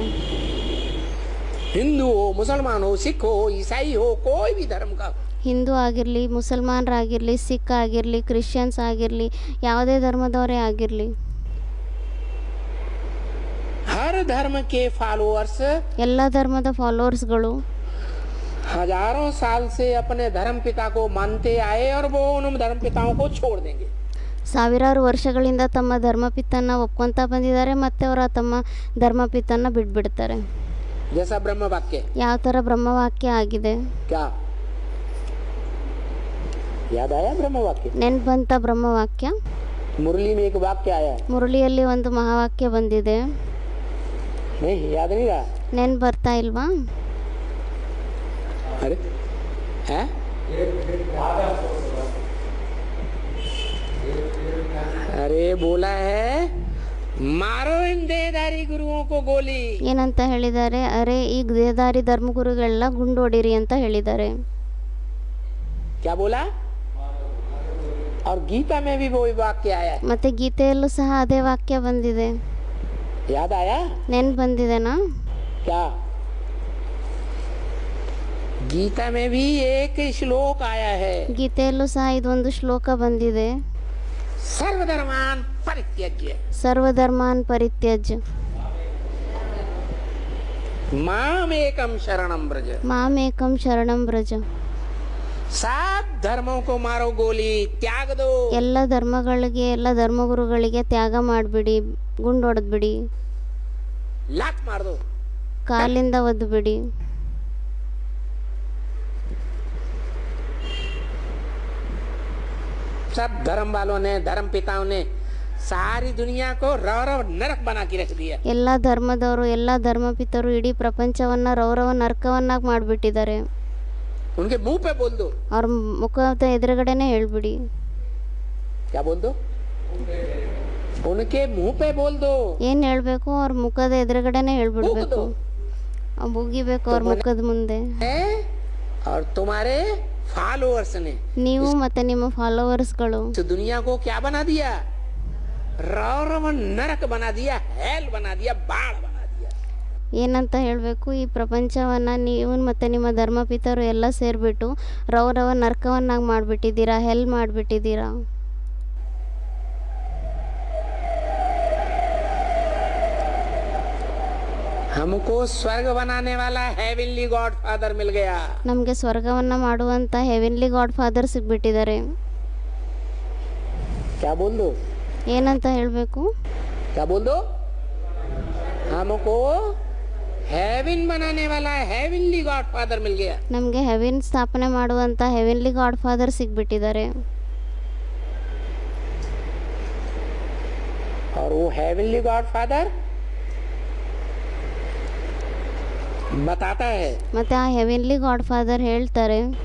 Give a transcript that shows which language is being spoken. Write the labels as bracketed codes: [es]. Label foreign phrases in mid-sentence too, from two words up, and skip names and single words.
[hi] हिंदू हो, मुसलमान हो, सिख हो, ईसाई हो, कोई भी धर्म का हो, [kn] ಹಿಂದೂ ಆಗಿರಲಿ, ಮುಸಲ್ಮಾನರಾಗಿರಲಿ, ಸಿಖ್ ಆಗಿರಲಿ, ಕ್ರಿಶ್ಚಿಯನ್ಸ್ ಆಗಿರಲಿ, ಯಾವುದೇ ಧರ್ಮದವರೇ ಆಗಿರಲಿ, [hi] हर धर्म के फॉलोअर्स [kn] ಎಲ್ಲ ಧರ್ಮದ ಫಾಲೋವರ್ಸ್ಗಳು [hi] हजारों साल से अपने धर्म पिता को मानते आए और वो उन धर्म पिताओं को छोड़ देंगे। [kn] ಸಾವಿರಾರು ವರ್ಷಗಳಿಂದ ತಮ್ಮ ಧರ್ಮಪಿತನ್ನ ಒಪ್ಕೊಂತ ಬಂದಿದ್ದಾರೆ, ಮತ್ತೆ ಅವರ ತಮ್ಮ ಧರ್ಮಪಿತನ್ನ ಬಿಟ್ಬಿಡ್ತಾರೆ. [hi] जैसा ब्रह्म वाक्य, [kn] ಯಾವ ಥರ ಬ್ರಹ್ಮವಾಕ್ಯ ಆಗಿದೆ. [hi] क्या याद आया ब्रह्म वाक्य? [kn] ನೆನ್ಪು ಬಂತ ಬ್ರಹ್ಮವಾಕ್ಯ? [hi] मुरली में एक वाक्य आया, [kn] ಮುರಳಿಯಲ್ಲಿ ಒಂದು ಮಹಾವಾಕ್ಯ ಬಂದಿದೆ, [hi] नहीं याद नहीं रहा? [kn] ನೆನ್ಪು ಬರ್ತಾ ಇಲ್ವಾ? [hi] अरे है? अरे बोला है मारो इन देहधारी गुरुओं को गोली। [kn] ಏನಂತ ಹೇಳಿದ್ದಾರೆ? ಅರೆ ಈ ದೇಹಧಾರಿ ಧರ್ಮಗುರುಗಳೆಲ್ಲ ಗುಂಡು ಹೊಡಿರಿ ಅಂತ ಹೇಳಿದ್ದಾರೆ. [hi] क्या बोला? और गीता में भी वो वाक्य आया है, [kn] ಮತ್ತೆ ಗೀತೆಯಲ್ಲೂ ಸಹ ಅದೇ ವಾಕ್ಯ ಬಂದಿದೆ. [hi] याद आया? [kn] ನೆನ್ಪು ಬಂದಿದೆನಾ? [hi] क्या गीता में भी एक श्लोक आया है, [kn] ಗೀತೆಯಲ್ಲೂ ಸಹ ಇದೊಂದು ಶ್ಲೋಕ ಬಂದಿದೆ, [sa] सर्वधर्मान परित्यज्य ಸರ್ವಧರ್ಮಾನ್ ಪರಿತ್ಯಜ್ಯ मामेकम शरणम ब्रज। ಮಾಮೇಕಂ ಶರಣಂ ಬ್ರಜ. [hi] सब धर्मों को मारो गोली, त्याग दो। [kn] ಎಲ್ಲ ಧರ್ಮಗಳಿಗೆ, ಎಲ್ಲ ಧರ್ಮಗುರುಗಳಿಗೆ ತ್ಯಾಗ ಮಾಡಿಬಿಡಿ, ಗುಂಡು ಹೊಡೆದ್ಬಿಡಿ, [hi] लात मार दो। [kn] ಕಾಲಿಂದ ಒದ್ದುಬಿಡಿ. [hi] सब धर्म वालों ने, धर्म पिताओं ने सारी दुनिया को रौरव नरक बना के रख दिया। [kn] ಎಲ್ಲ ಧರ್ಮದವರು, ಎಲ್ಲ ಧರ್ಮಪಿತರು ಇಡೀ ಪ್ರಪಂಚವನ್ನ ರೌರವ ನರಕವನ್ನಾಗಿ ಮಾಡಿಬಿಟ್ಟಿದ್ದಾರೆ. [hi] उनके मुंह पे बोल दो। [kn] ಅವ್ರ ಮುಖದ ಎದುರುಗಡೆನೆ ಹೇಳ್ಬಿಡಿ. [hi] क्या बोल दो? उनके मुंह पे बोल दो। [kn] ಏನು ಹೇಳಬೇಕು? ಅವ್ರ ಮುಖದ ಎದುರುಗಡೆನೆ [hi] बूक [kn] ಹೇಳ್ಬಿಡ್ಬೇಕು, [hi] दो। [kn] ಬೂಗಿಬೇಕು ಅವ್ರ ಮುಖದ ಮುಂದೆ. [hi] हैं? और तुम्हारे फॉलोअर्स ने [kn] ನೀವು ಮತ್ತೆ ನಿಮ್ಮ ಫಾಲೋವರ್ಸ್ಗಳು [hi] इस दुनिया को क्या बना दिया? रौरव नरक बना दिया, हेल बना दिया, बाढ़ बना दिया। [kn] ಏನಂತ ಹೇಳಬೇಕು? ಈ ಪ್ರಪಂಚವನ್ನು ನೀವು ಮತ್ತು ನಿಮ್ಮ ಧರ್ಮಪಿತರು ಎಲ್ಲ ಸೇರಿಬಿಟ್ಟು ರೌರವ ನರಕವನ್ನಾಗಿ ಮಾಡಿಬಿಟ್ಟಿದ್ದೀರಾ, ಹೆಲ್ ಮಾಡಿಬಿಟ್ಟಿದ್ದೀರಾ. [hi] हमको स्वर्ग बनाने वाला [en] heavenly God Father [hi] मिल गया। [kn] ನಮಗೆ ಸ್ವರ್ಗವನ್ನು ಮಾಡುವಂಥ [en] heavenly God Father [kn] ಸಿಗ್ಬಿಟ್ಟಿದ್ದಾರೆ. [hi] क्या बोल दो, [kn] ಏನಂತ ಹೇಳಬೇಕು? [hi] क्या बोल दो? हमको हेवन बनाने वाला [en] heavenly God Father [hi] मिल गया। [kn] ನಮಗೆ ಹೆವೆನ್ ಸ್ಥಾಪನೆ ಮಾಡುವಂಥ [en] heavenly God Father [kn] ಸಿಗ್ಬಿಟ್ಟಿದ್ದಾರೆ. [hi] और वो [en] heavenly God Father [hi] बताता है [kn] ಮತ್ತು ಆ [en] heavenly God Father [kn] ಹೇಳ್ತಾರೆ